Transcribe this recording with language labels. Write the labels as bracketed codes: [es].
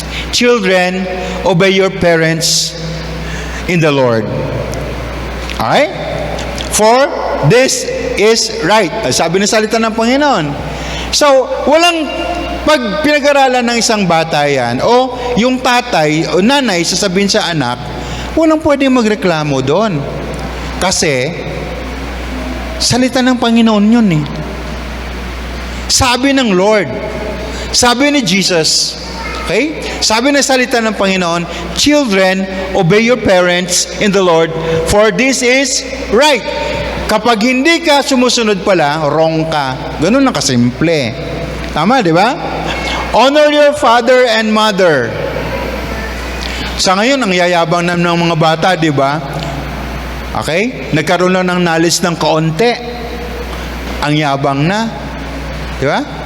[en] Children, obey your parents in the Lord. Alright? For this is right. [tl] Sabi ng salita ng Panginoon. So, walang pag pinag-aralan ng isang bata yan, o yung tatay o nanay sasabihin sa anak, walang pwedeng magreklamo doon. Kasi, salita ng Panginoon yun eh. Sabi ng Lord. Sabi ni Jesus. Okay? Sabi ng salita ng Panginoon, [en] children, obey your parents in the Lord, for this is right. [tl] Kapag hindi ka sumusunod pala, wrong ka. Ganun na kasimple. Tama, di ba? [en] Honor your father and mother. [tl] Sa ngayon, ang yayabang ng mga bata, di ba? Okay? Nagkaroon lang ng knowledge ng kaunti. Ang yabang na. Di ba?